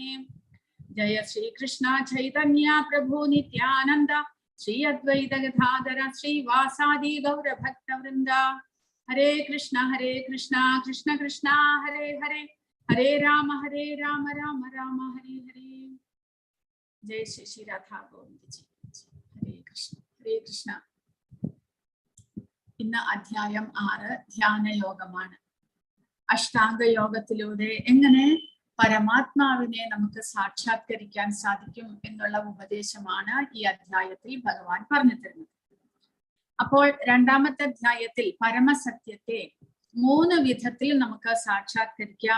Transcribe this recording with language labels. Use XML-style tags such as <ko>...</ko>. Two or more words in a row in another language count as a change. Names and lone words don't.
<sa>Jaya Shri Krishna Chaitanya Prabhu Nityananda Shri Advaita Gadadhara Shri Vasadi Gaura Bhakta Vrinda. Hare Krishna Krishna Krishna Hare Hare Hare Rama Rama Rama Hare Hare. Jai Shri Shri Radha Govindji. Hare Krishna.</sa> <ml>ഇന്ന് അധ്യായം 6 ധ്യാനയോഗമാണ്. അഷ്ടാംഗ യോഗത്തിലൂടെ എങ്ങനെ പരമാത്മാവിനെ നമുക്ക് സാക്ഷാത്കരിക്കാൻ സാധിക്കും എന്നുള്ള ഉപദേശമാണ് ഈ അധ്യായത്തിൽ ഭഗവാൻ പറഞ്ഞു തരുന്നത്. അപ്പോൾ രണ്ടാമത്തെ അധ്യായത്തിൽ പരമസത്യത്തെ 3 വിധത്തിൽ നമുക്ക് സാക്ഷാത്കരിക്കാം.</ml>